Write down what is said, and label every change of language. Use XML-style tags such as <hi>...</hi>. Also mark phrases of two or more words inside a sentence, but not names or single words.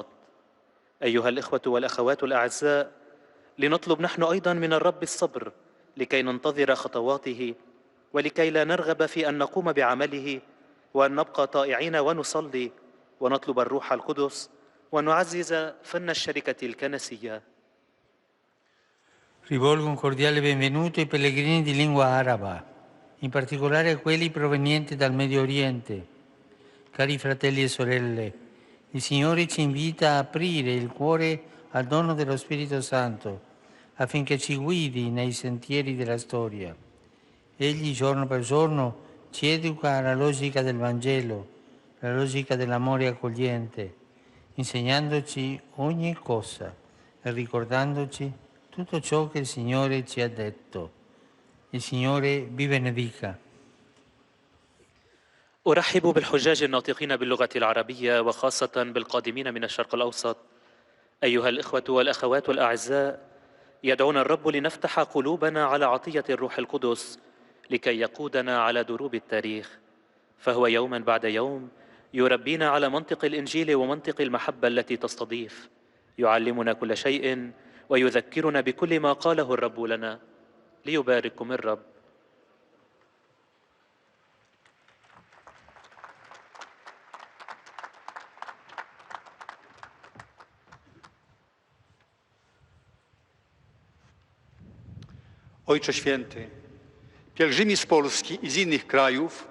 <ar>أيها الإخوة والأخوات الأعزاء، لنطلب نحن أيضا من الرب الصبر لكي ننتظر خطواته، ولكي لا نرغب في أن نقوم بعمله، وأن نبقى طائعين ونصلي ونطلب الروح القدس ونعزز فن الشركة الكنسية.</ar> <it>Rivolgo un cordiale benvenuto ai pellegrini di lingua araba, in particolare a quelli provenienti dal Medio Oriente. Cari fratelli e sorelle, il Signore ci invita a aprire il cuore al dono dello Spirito Santo affinché ci guidi nei sentieri della storia. Egli giorno per giorno ci educa alla logica del Vangelo, la logica dell'amore accogliente, insegnandoci ogni cosa e ricordandoci tutto ciò che il Signore ci ha detto. Il Signore vi benedica.</it> <ar>أرحب بالحجاج الناطقين باللغة العربية وخاصة بالقادمين من الشرق الأوسط. أيها الإخوة والأخوات الأعزاء، يدعونا الرب لنفتح قلوبنا على عطية الروح القدس لكي يقودنا على دروب التاريخ، فهو يوما بعد يوم يربينا على منطق الإنجيل ومنطق المحبة التي تستضيف، يعلمنا كل شيء ويذكرنا بكل ما قاله الرب لنا. ليبارككم الرب.</ar> <pl>Ojcze Święty, pielgrzymi z Polski i z innych krajów</pl>